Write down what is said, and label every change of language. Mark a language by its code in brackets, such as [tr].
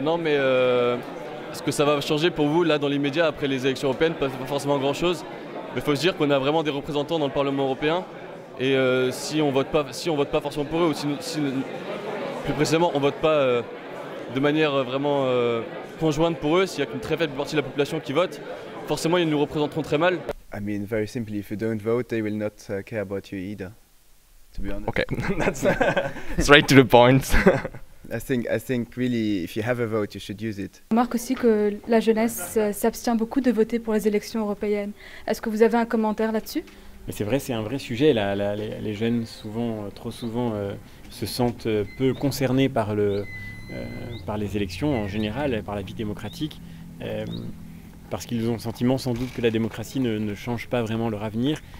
[fr] Non, mais ce que ça va changer pour vous, là, dans l'immédiat, après les élections européennes, pas forcément grand-chose. Mais il faut se dire qu'on a vraiment des représentants dans le Parlement européen. Et si on vote pas forcément pour eux, ou si plus précisément, on vote pas de manière vraiment conjointe pour eux, s'il y a qu'une très faible partie de la population qui vote, forcément, ils nous représenteront très mal. [en] I mean, very simply, if you don't vote, they will not care about you either, to be honest. Okay, that's straight to the point. I think really, if you have a vote, you should use it. [fr] On remarque aussi que la jeunesse s'abstient beaucoup de voter pour les élections européennes. Est-ce que vous avez un commentaire là-dessus? Mais c'est vrai, c'est un vrai sujet. Les jeunes, trop souvent, se sentent peu concernés par les élections en général, par la vie démocratique, parce qu'ils ont le sentiment sans doute que la démocratie ne change pas vraiment leur avenir.